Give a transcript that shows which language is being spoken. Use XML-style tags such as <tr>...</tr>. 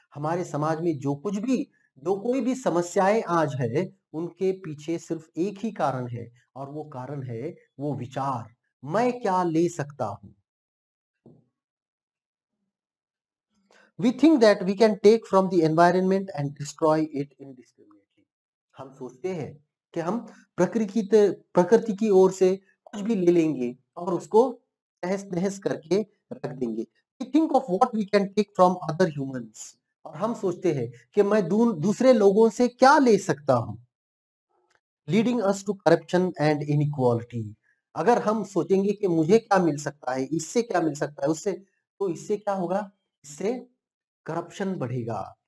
<hi>हमारे समाज में जो कोई भी समस्याएं आज है, उनके पीछे सिर्फ एक ही कारण है, और वो कारण है वो विचार, मैं क्या ले सकता हूं।</hi> <en>We think that we can take from the environment and destroy it indiscriminately.</en> <hi>हम सोचते हैं कि हम प्रकृति की ओर से कुछ भी ले लेंगे और उसको तहस नहस करके रख देंगे।</hi> <en>We think of what we can take from other humans.</en> <hi>और हम सोचते हैं कि मैं दूसरे लोगों से क्या ले सकता हूं,</hi> <en>Leading us to corruption and inequality.</en> <hi>अगर हम सोचेंगे कि मुझे क्या मिल सकता है, इससे क्या मिल सकता है, उससे, तो इससे क्या होगा, इससे करप्शन बढ़ेगा।</hi>